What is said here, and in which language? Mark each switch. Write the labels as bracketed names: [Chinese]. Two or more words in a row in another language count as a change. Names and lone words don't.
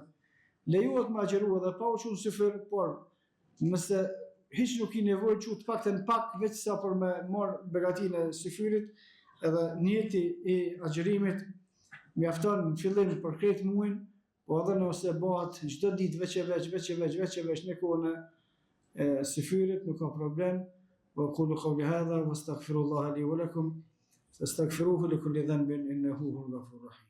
[Albanian] Lejohet me agjëru edhe pa u qenë syfyr, por nëse hiç nuk i nevojë që të paktën pak veç sa për me marr begatinë e syfyrit, edhe niyeti i agjërimit mjafton në fillim për këtë muajin, po edhe nëse bëhet çdo ditë veç në kohën e syfyrit nuk ka problem. [Arabic] وأقول قولي هذا واستغفر الله لي ولكم فاستغفروه لكل ذنب إنه هو الغفور الرحيم